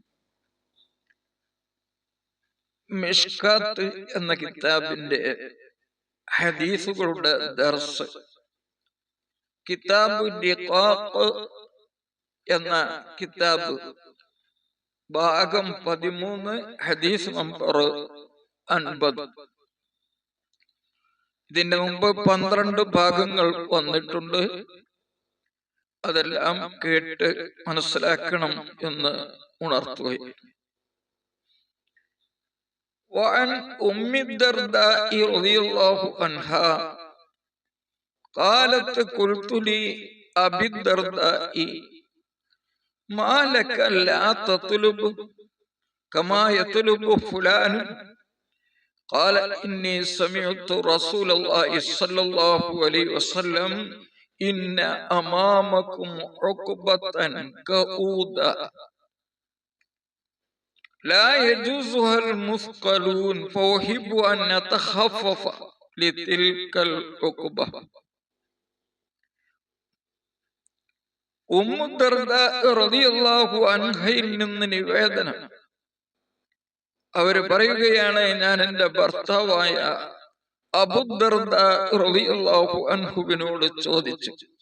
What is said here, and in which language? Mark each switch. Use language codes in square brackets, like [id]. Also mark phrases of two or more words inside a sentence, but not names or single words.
[ml] മിഷ്കാത്ത് എന്ന കിതാബിന്റെ ഹദീസുകളുടെ ദർസ്, കിതാബു റിഖാഖ് എന്ന കിതാബ് ഭാഗം 13, ഹദീസ് നമ്പർ 50. ഇതിന്റെ മുമ്പ് 12 ഭാഗങ്ങൾ വന്നിട്ടുണ്ട്. അതെല്ലാം കേട്ട് മനസ്സിലാക്കണം എന്ന് ഉണർത്തുകയും. [ar] وعن أم الدرداء رضي الله عنها قالت قلت لأبي الدرداء ما لك لا تطلب كما يطلب فلان؟ قال إني سمعت رسول الله صلى الله عليه وسلم إن أمامكم عقبة كؤودا لا يجوزها المثقلون فأحب أن نتخفف لتلك العقبة. [ml] ഉമ്മു ദർദാ [ar] رضي الله عنها [ml] നിന്ന് നിവേദനം. അവര് പറയുകയാണ്, ഞാൻ എന്റെ ഭർത്താവായ അബൂ ദർദാ [ar] رضي الله عنه [ml] ചോദിച്ചു,